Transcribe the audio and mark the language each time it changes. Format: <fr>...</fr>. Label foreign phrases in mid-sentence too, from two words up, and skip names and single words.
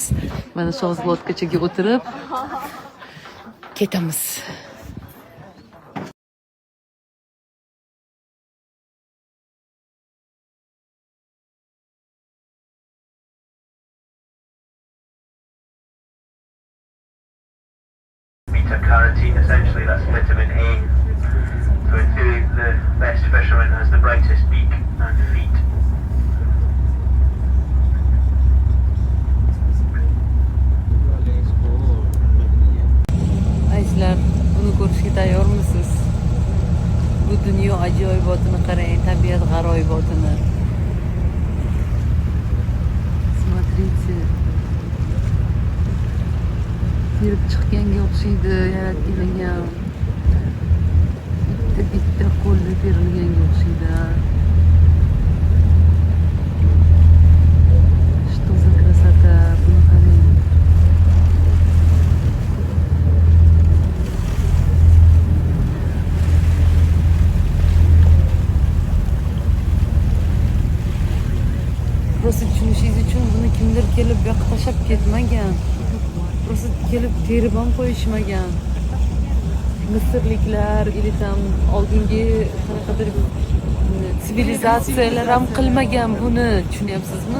<uz>Mana shu lodkachaga o'tirib ketamiz.</uz> <en>Beta carotene, essentially that's vitamin A. So in theory, the best fisherman has the brightest beak and feet.</en> <uz>Azizlar, buni ko'rishga tayyormisiz? Bu dunyo ajoyibotini qarang, tabiat g'aroyibotini.</uz> <ru>Смотрите.</ru> <uz>Terib chiqqanga o'xshaydi, yaratganga. Bitta qo'lda terilganga o'xshaydi.</uz> <ru>Что за красота,</ru> <uz>buni qarang. Просто tushunishingiz uchun buni kimdir kelib bu yoqqa tashlab ketmagan. Просто kelib terib ham qo'yishmagan. Misrliklar,</uz> <ru>или там</ru> <uz>oldingi qanaqadir sivilizatsiyalar ham qilmagan buni, tushunyapsizmi?</uz>